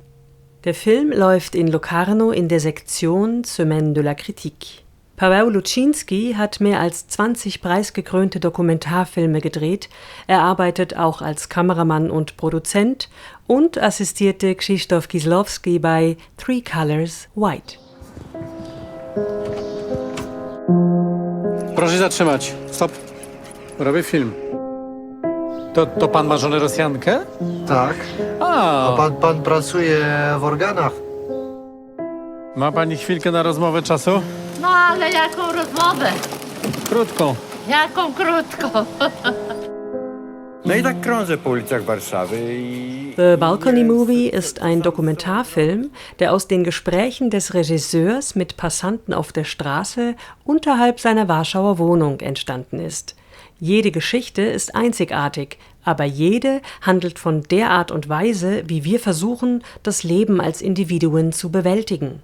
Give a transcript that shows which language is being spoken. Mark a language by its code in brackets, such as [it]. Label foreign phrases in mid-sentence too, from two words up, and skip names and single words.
[de] Der Film läuft in Locarno in der Sektion Semaine de la Critique. Paweł Luczyński hat mehr als 20 preisgekrönte Dokumentarfilme gedreht. Er arbeitet auch als Kameramann und Produzent und assistierte Krzysztof Kieslowski bei Three Colors White. [pl] Proszę zatrzymać. Stop. Robię film. To pan ma żonę Rosjankę? Tak. A pan pracuje w organach? Ma pani chwilkę na rozmowę czasu? No ale jaką rozmowę? Krótką. Jaką krótką? No i tak krążę po ulicach Warszawy i... [de] The Balcony Movie ist ein Dokumentarfilm, der aus den Gesprächen des Regisseurs mit Passanten auf der Straße unterhalb seiner Warschauer Wohnung entstanden ist. Jede Geschichte ist einzigartig, aber jede handelt von der Art und Weise, wie wir versuchen, das Leben als Individuen zu bewältigen.